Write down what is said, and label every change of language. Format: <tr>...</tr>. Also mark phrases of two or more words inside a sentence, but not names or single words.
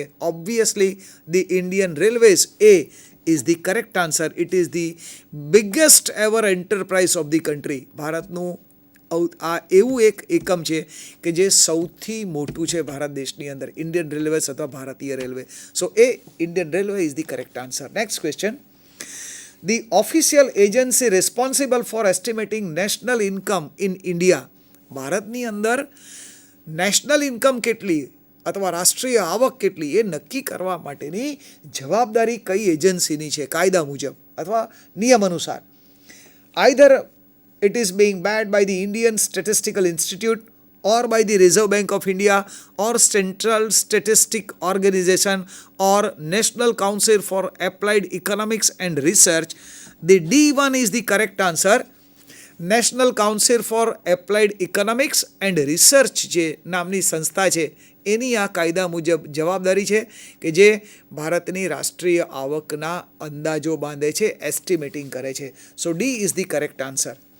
<en>Obviously the Indian Railways A is the correct answer. It is the biggest ever enterprise of the country.</en> <gu>ભારતનું આ એવું એક એકમ છે કે જે સૌથી મોટું છે ભારત દેશની અંદર, ઇન્ડિયન રેલવેઝ અથવા ભારતીય રેલવે.</gu> <en>So A Indian Railway is the correct answer. Next question. The official agency responsible for estimating national income in India.</en> <gu>ભારતની અંદર</gu> <en>national income</en> <gu>કેટલી અથવા રાષ્ટ્રીય આવક કેટલી એ નક્કી કરવા માટેની જવાબદારી કઈ એજન્સીની છે કાયદા મુજબ અથવા નિયમ અનુસાર?</gu> <en>Either it is being backed by the Indian Statistical Institute or by the Reserve Bank of India or Central Statistic Organization or National Council for Applied Economics and Research. The D1 is the correct answer.</en> <gu>નેશનલ કાઉન્સિલ ફોર એપ્લાઇડ ઇકોનોમિક્સ એન્ડ રિસર્ચ જે નામની સંસ્થા છે એની આ કાયદા મુજબ જવાબદારી છે કે જે ભારતની રાષ્ટ્રીય આવકના અંદાજો બાંધે છે, એસ્ટિમેટિંગ કરે છે.</gu> <en>So D is the correct answer.</en>